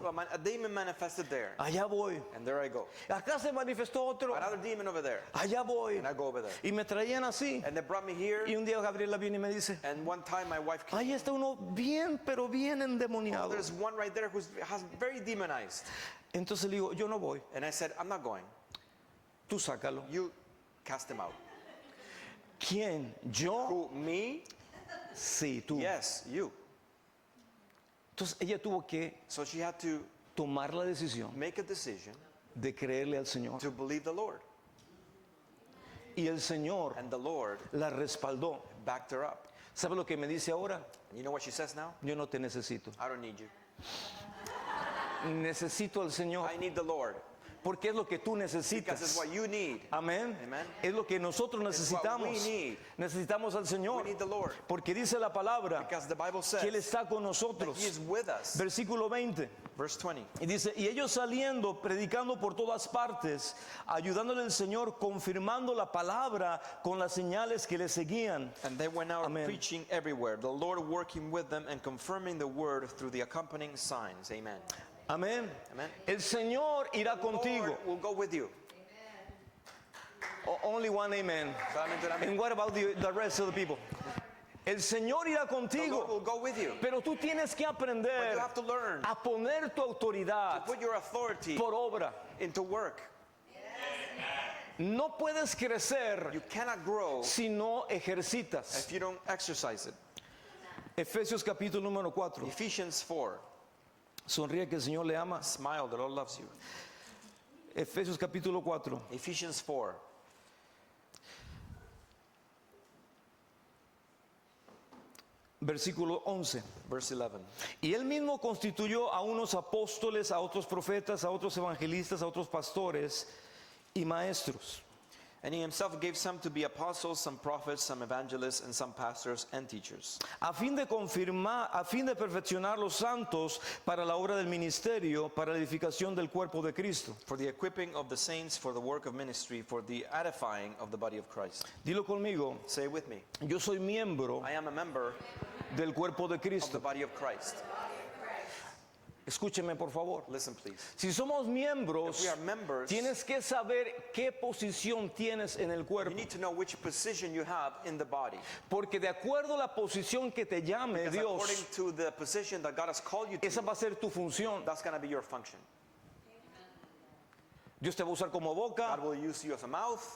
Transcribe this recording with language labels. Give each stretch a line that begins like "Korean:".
English: Well, a demon manifested there,
Spanish: Allá voy.
English: and there I go.
Spanish: Acá se manifestó otro.
English: Another demon over there,
Spanish: Allá voy.
English: and I go over there.
Spanish: Y me traían así.
English: And they brought me here,
Spanish: Y un día Gabriela viene y me dice,
English: and one time my wife came.
Spanish: ahí está uno bien, pero bien endemoniado.
English: There's one right there who has very demonized.
Spanish: Entonces le digo, yo no voy.
English: And I said, I'm not going.
Spanish: Tú sácalo.
English: You cast him out.
Spanish: ¿Quién? ¿Yo?
English: Who, me?
Spanish: Sí, tú.
English: Yes, you.
Spanish: Entonces ella tuvo que
English: So she had to
Spanish: tomar la decisión
English: make a decision
Spanish: de creerle al Señor.
English: to believe the Lord.
Spanish: Y el Señor
English: And the Lord
Spanish: la respaldó.
English: backed her up.
Spanish: ¿Sabe lo que me dice ahora?
English: And you know what she says now?
Spanish: Yo no te necesito.
English: I don't need you.
Spanish: Necesito al Señor.
English: I need the Lord.
Spanish: Porque es lo que tú
English: Because it's
Spanish: necesitas.
English: what you need.
Spanish: Amén.
English: Amen.
Spanish: Es lo que nosotros
English: It's what we
Spanish: necesitamos.
English: need.
Spanish: Necesitamos al
English: We
Spanish: Señor.
English: need the Lord.
Spanish: Porque dice la palabra
English: Because the Bible
Spanish: que Él
English: says
Spanish: está con
English: that
Spanish: nosotros.
English: He is with us.
Spanish: Versículo 20.
English: Verse 20.
Spanish: Y dice, y ellos saliendo, predicando por todas partes, ayudándole al Señor, confirmando la palabra con las señales que le seguían.
English: And they went out Amen. preaching everywhere, the Lord working with them and confirming the word through the accompanying signs. Amen.
Spanish: Amén.
English: Amen.
Spanish: El Señor irá contigo.
English: Lord will go with you. Only one amen.
Spanish: Solamente un amén.
English: And what about the rest of the people?
Spanish: El Señor irá
English: The Lord
Spanish: contigo.
English: will go with you.
Spanish: Pero tú tienes que
English: But
Spanish: aprender
English: you have to learn
Spanish: a poner tu autoridad
English: to put your authority
Spanish: por obra.
English: into work.
Spanish: No puedes crecer
English: You cannot grow
Spanish: si no ejercitas.
English: if you don't exercise it.
Spanish: Efesios capítulo número 4.
English: Ephesians 4.
Spanish: Sonríe que el Señor le ama.
English: Smile, the Lord loves you.
Spanish: Efesios capítulo 4.
English: Ephesians 4.
Spanish: Versículo 11.
English: Verse 11.
Spanish: Y él mismo constituyó a unos apóstoles, a otros profetas, a otros evangelistas, a otros pastores y maestros.
English: And he himself gave some to be apostles, some prophets, some evangelists, and some pastors and teachers,
Spanish: A fin de confirmar, a fin de perfeccionar los santos para la obra del ministerio, para la edificación del cuerpo de Cristo.
English: for the equipping of the saints for the work of ministry, for the edifying of the body of Christ.
Spanish: Dilo conmigo,
English: Say it with me.
Spanish: yo soy miembro
English: I am a member
Spanish: del cuerpo de
English: of the
Spanish: Cristo.
English: body of Christ.
Spanish: Escúcheme por favor.
English: Listen, please.
Spanish: Si somos miembros,
English: If we are members,
Spanish: tienes que saber qué posición tienes en el
English: you
Spanish: cuerpo.
English: need to know which position you have in the body.
Spanish: Porque de acuerdo a la posición que te llame
English: Because according
Spanish: Dios,
English: to the position that God has called you
Spanish: esa
English: to,
Spanish: va a ser tu función.
English: that's going to be your function.
Spanish: Dios te va a usar como boca,
English: God will use you as a mouth.